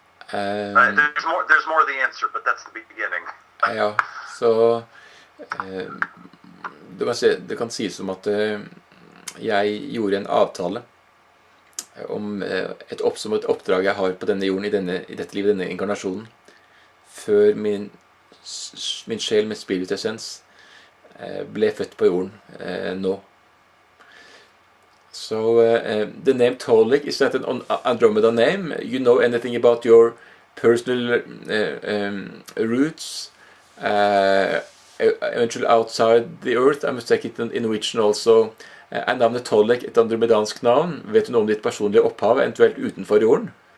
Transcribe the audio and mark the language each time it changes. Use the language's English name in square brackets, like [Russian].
[English] There's more of the answer, but that's the beginning. [Norwegian] Ja, så det kan sies som at jeg gjorde en avtale om som et oppdrag jeg har på denne jorden, i dette livet, denne inkarnasjonen, før min sjel med spiritessens ble født på jorden nå. [English] So the name Tolec, is that an Andromeda name? You know anything about your personal roots, eventually outside the earth? I must take it in Norwegian also. [Norwegian] Navnet Tolec, et andromedansk navn. Vet du noe om ditt personlige opphav, eventuelt utenfor jorden?